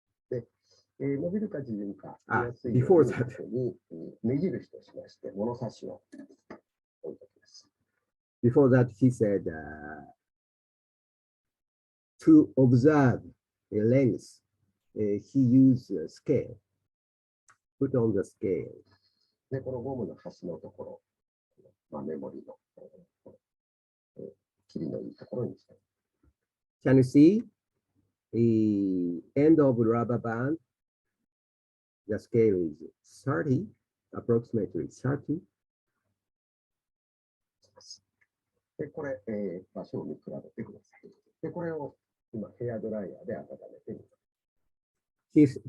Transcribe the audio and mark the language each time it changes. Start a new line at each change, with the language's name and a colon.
Japanese: で、伸びるか縮むか、
English: before that,
Japanese: 目印としまして、物差しを置いておきます。
English: Before that, he said, to observe a length, he used a scale. Put on the scale.
Japanese: で、このゴムの端のところ、メモリの
English: Can you see the end of rubber band? The scale is 30, approximately 30.
Japanese: で、これ、場所を見比べてください。で、これを今、ヘアドライヤーで温めてみます。